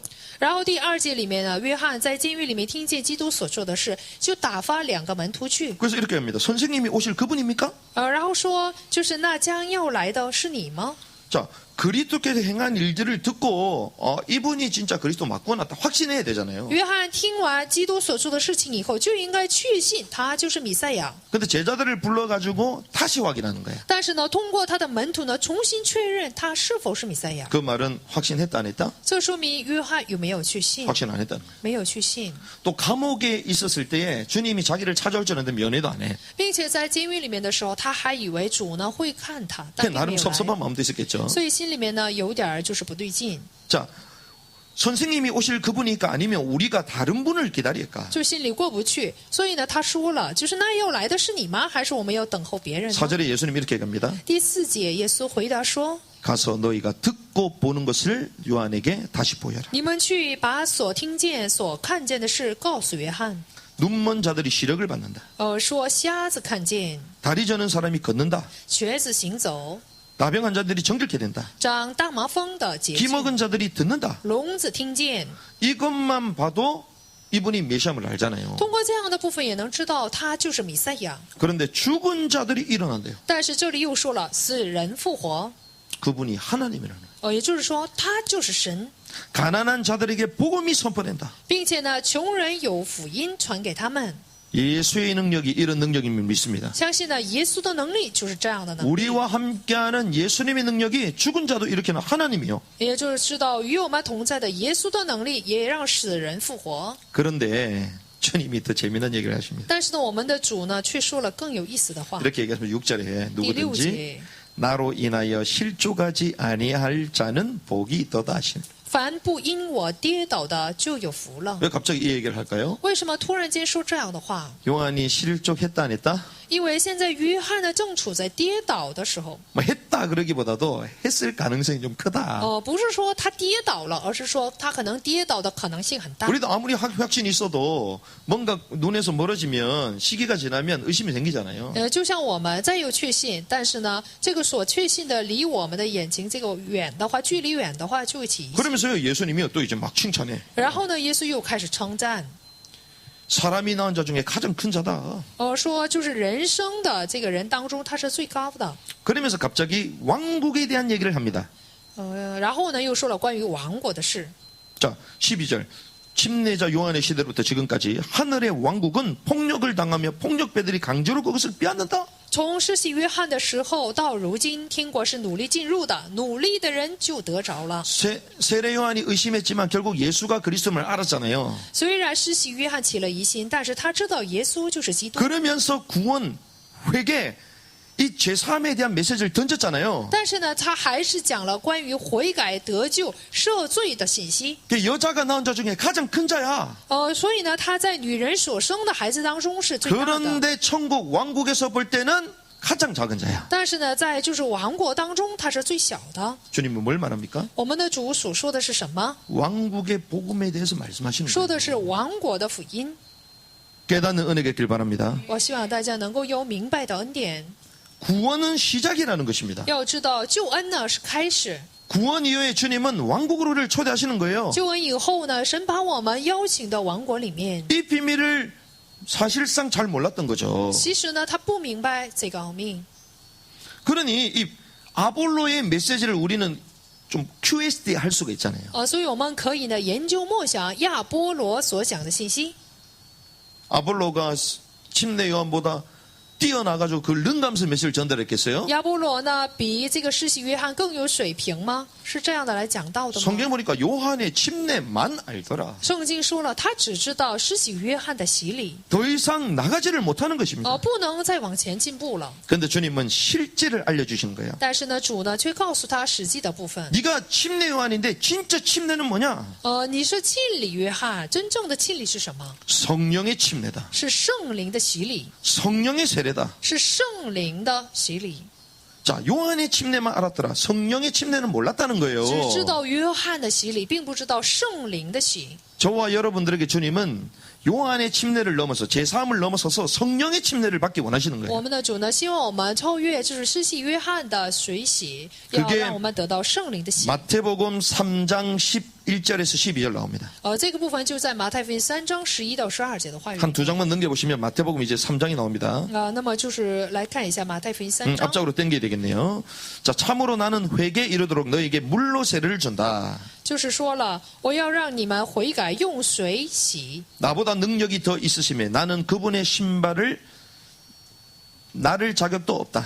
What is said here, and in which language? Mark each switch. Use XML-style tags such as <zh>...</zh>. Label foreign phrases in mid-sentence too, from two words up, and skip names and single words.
<zh>然后第2节里面呢，约翰在监狱里面听见基督所做的事，就打发2个门徒去，</zh> <ko>그래서 이렇게 합니다. 선생님이 오실 그분입니까?</ko> <zh>然后说，就是那将要来的是你吗？</zh> <ko>자, 그리스도께서 행한 일들을 듣고 이분이 진짜 그리스도 맞구나 딱 확신해야 되잖아요.</ko> <zh>约翰听完基督所做的事情以后，就应该确信他就是弥赛亚。</zh> <ko>근데 제자들을 불러가지고 다시 확인하는 거예요.</ko> <zh>但是呢，通过他的门徒呢，重新确认他是否是弥赛亚。</zh> <ko>그 말은 확신했다 안 했다?</ko> <zh>这说明约翰有没有去信？</zh> <ko>확신 안 했다는 거예요.</ko> <zh>没有去信，</zh> <ko>또 감옥에 있었을 때에 주님이 자기를 찾아올 줄 알았는데 면회도 안 해.</ko> <zh>并且在监狱里面的时候，他还以为主呢会看他，但</zh> <ko>그냥</ko> <zh>并没</zh> <ko>나름</ko> <zh>有来，</zh> <ko>섭섭한 마음도 있었겠죠.</ko> <zh>所以心里面呢有点就是不对劲，</zh> <ko>자, 선생님이 오실 그분이니까 아니면 우리가 다른 분을 기다릴까?</ko> <zh>就心里过不去。所以呢，他说了，就是那要来的是你吗？还是我们要等候别人呢？</zh> <ko>4절에 예수님이 이렇게 얘기합니다.</ko> <zh>第4节，耶稣回答说</zh> <ko>가서 너희가 듣고 듣고 보는 것을 요한에게 다시 보여라.</ko> <zh>你们去把所听见、所看见的事告诉约翰。</zh> <ko>눈먼 자들이 시력을 받는다.</ko> <zh>说瞎子看见，</zh> <ko>다리 저는 사람이 걷는다.</ko> <zh>瘸子行走，</zh> <ko>나병한 자들이 정결케 된다.</ko> <zh>长大麻风的洁</zh> <ko>귀</ko> <zh>净，</zh> <ko>먹은 자들이 듣는다.</ko> <zh>聋子听见。</zh> <ko>이것만 봐도 이분이 메시아임을 알잖아요.</ko> <zh>通过这样的部分也能知道他就是弥赛亚。</zh> <ko>그런데 죽은 자들이 일어난대요.</ko> <zh>但是这里又说了死人复活，</zh> <ko>그분이 하나님이라는 거예요.</ko> <zh>也就是说他就是神，</zh> <ko>가난한 자들에게 복음이 선포된다.</ko> <zh>并且呢，穷人有福音传给他们。</zh> <ko>예수의 능력이 이런 능력임을 믿습니다.</ko> <zh>相信呢，耶稣的能力就是这样的能力，</zh> <ko>우리와 함께하는 예수님의 능력이 죽은 자도 일으키는 하나님이요.</ko> <zh>也就是知道与我们同在的耶稣的能力，也让死人复活。</zh> <ko>그런데 주님이 더 재미난 얘기를 하십니다.</ko> <zh>但是呢，我们的主呢，却说了更有意思的话。</zh> <ko>이렇게 얘기하시면 6절에</ko> <zh>第六</zh> <ko>누구든지</ko> <zh>节，</zh> <ko>나로 인하여 실족하지 아니할 자는 복이 있도다 하시니.</ko> <zh>凡不因我跌倒的，就有福了。</zh> <ko>왜 갑자기 이 얘기를 할까요?</ko> <zh>为什么突然间说这样的话？</zh> <ko>요한이 실족했다 안 했다?</ko> <zh>因为现在约翰呢正处在跌倒的时候。</zh> <ko>뭐 했다 그러기보다도 했을 가능성이 좀 크다.</ko> <zh>不是说他跌倒了，而是说他可能跌倒的可能性很大。</zh> <ko>우리도 아무리 확신이 있어도 뭔가 눈에서 멀어지면 시기가 지나면 의심이 생기잖아요.</ko> <zh>就像我们再有确信，但是呢，这个所确信的离我们的眼睛这个远的话，距离远的话就会起疑心。</zh> <ko>그러면서요 예수님이 또 이제 막 칭찬해.</ko> <zh>然后呢，耶稣又开始称赞，</zh> <ko>사람이 낳은 자 중에 가장 큰 자다.</ko> <zh>说就是人生的这个人当中他是最高的。</zh> <ko>그러면서 갑자기 왕국에 대한 얘기를 합니다.</ko> <zh>然后呢又说了关于王国的事。</zh> <ko>자 12절. 침례자 요한의 시대로부터 지금까지 하늘의 왕국은 폭력을 당하며 폭력배들이 강제로 그것을 빼앗는다.</ko> <zh>从施洗约翰的时候到如今，天国是努力进入的，努力的人就得着了。</zh> <ko>세례 요한이 의심했지만 결국 예수가 그리스도임을 알았잖아요.</ko> <zh>虽然施洗约翰起了疑心，但是他知道耶稣就是基督。</zh> <ko>그러면서 구원, 회개, 이 제3에 대한 메시지를 던졌잖아요.</ko> <zh>但是呢，他还是讲了关于悔改、得救、赦罪的信息。</zh> <ko>여자가 낳은 자 중에 가장 큰 자야.</ko> <zh>所以呢，他在女人所生的孩子当中是最大的。</zh> <ko>그런데 천국 왕국에서 볼 때는 가장 작은 자야.</ko> <zh>但是呢，在就是王国当中，他是最小的。</zh> <ko>주님은 뭘 말합니까?</ko> <zh>我们的主所说的是什么？</zh> <ko>왕국의 복음에 대해서 말씀하시는</ko> <zh>说</zh> <ko>거예요.</ko> <zh>的是王国的福音。</zh> <ko>깨닫는 은혜가 있길 바랍니다.</ko> <zh>我希望大家能够有明白的恩典。</zh> <ko>구원은 시작이라는 것입니다.</ko> <zh>要知道，救恩呢是开始，</zh> <ko>구원 이후에 주님은 왕국으로를 초대하시는 거예요.</ko> <zh>救恩以后呢，神把我们邀请到王国里面。</zh> <ko>이 비밀을 사실상 잘 몰랐던 거죠.</ko> <zh>其实呢，他不明白这个奥秘。</zh> <ko>그러니 이 아볼로의 메시지를 우리는 좀 QSD 할 수가 있잖아요.</ko> <zh>所以我们可以呢研究默想亚波罗所讲的信息。</zh> <ko>아볼로가 침례 요한보다 뛰어나가지고 그 능감스 메시지를 전달했겠어요?</ko> <zh>亚波罗呢比这个施洗约翰更有水平吗？是这样的来讲到的吗？</zh> <ko>성경 보니까 요한의 침례만 알더라.</ko> <zh>圣经说了，他只知道施洗约翰的洗礼，</zh> <ko>더 이상 나가지를 못하는 것입니다.</ko> <zh>不能再往前进步了。</zh> <ko>그런데 주님은 실제를 알려주시는 거예요.</ko> <zh>但是呢，主呢却告诉他实际的部分。</zh> <ko>네가 침례 요한인데 진짜 침례는 뭐냐?</ko> <zh>你是浸礼约翰，真正的浸礼是什么？</zh> <ko>성령의 침례다.</ko> <zh>是圣灵的洗礼，</zh> <ko>성령의 세례다.</ko> <zh>是圣灵的洗礼。</zh> <ko>자, 요한의 침례만 알았더라. 성령의 침례는 몰랐다는 거예요.</ko> <zh>只知道约翰的洗礼，并不知道圣灵的洗。</zh> <ko>저와 여러분들에게 주님은 요한의 침례를 넘어서 제3을 넘어서서 성령의 침례를 받기 원하시는</ko> <zh>我</zh> <ko>거예요.</ko> <zh>们的主呢，希望我们超越就是施洗约翰的水洗，要</zh> <ko>그게</ko> <zh>让我们得到圣灵的洗。</zh> <ko>마태복음 3장 11절에서 12절 나옵니다.</ko> <zh>这个部分就在马太福音3章11到12节的话语。</zh> <ko>한 두 장만 넘겨보시면 마태복음 이제 3장이 나옵니다.</ko> <zh>那么就是来看一下马太福音3章。</zh> <ko>앞쪽으로 당겨야 되겠네요. 자, 참으로 나는 회개 이르도록 너에게 물로 세례를 준다.</ko> <zh>就是说了，我要让你们悔改，用水洗。</zh> <ko>나보다 능력이 더 있으심에 나는 그분의 신발을 나를 자격도 없다.</ko>